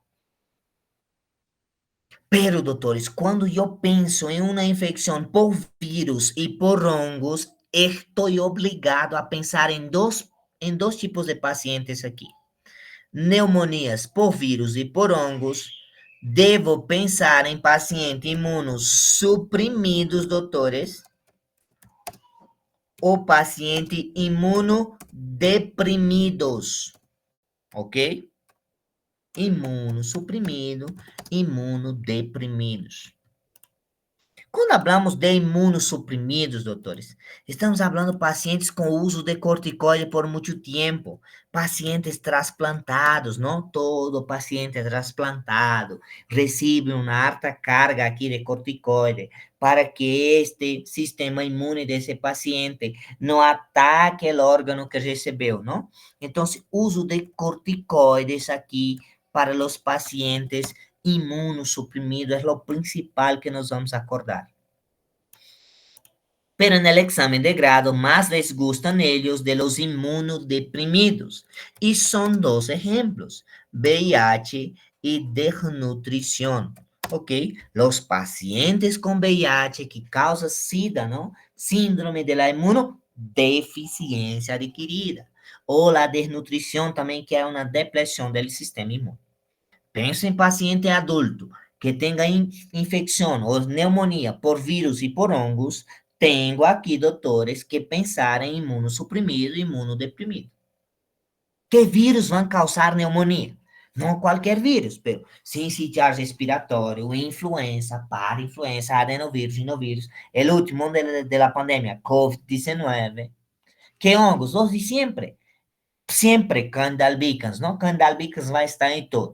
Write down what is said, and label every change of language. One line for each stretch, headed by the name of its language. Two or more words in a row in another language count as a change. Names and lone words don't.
Portuguese: Pero, doutores, quando eu penso em uma infecção por vírus e por hongos, estou obrigado a pensar em dois tipos de pacientes aqui. Pneumonias por vírus e por hongos, devo pensar em pacientes imunossuprimidos, doutores, ou pacientes imunodeprimidos, ok? Imunossuprimido, imunodeprimidos. Quando falamos de imunossuprimidos, doutores, estamos falando de pacientes com uso de corticoide por muito tempo, pacientes trasplantados, não todo paciente trasplantado recebe uma alta carga aqui de corticoide para que este sistema imune desse paciente não ataque o órgão que recebeu, não? Então, uso de corticoides aqui para os pacientes imunossuprimido
Spanish: es lo principal que nos vamos a acordar. Pero en el examen de grado más les gustan ellos de los inmunodeprimidos. Y son dos ejemplos, VIH y desnutrición. ¿Ok? Los pacientes con VIH que causa SIDA, ¿no? Síndrome de la inmunodeficiencia adquirida. O la desnutrición también, que es una depresión del sistema inmune.
Portuguese: Penso em paciente adulto que tenha infecção ou pneumonia por vírus e por hongos, tenho aqui, doutores, que pensar em imunossuprimido e imunodeprimido. Que vírus vão causar pneumonia?
Spanish: No cualquier virus, pero sincitial respiratorio, influenza, parainfluenza, adenovirus, rinovirus, el último de la pandemia, COVID-19, que hongos, los de siempre. Siempre Candida albicans, ¿no? Candida albicans va a estar en todo.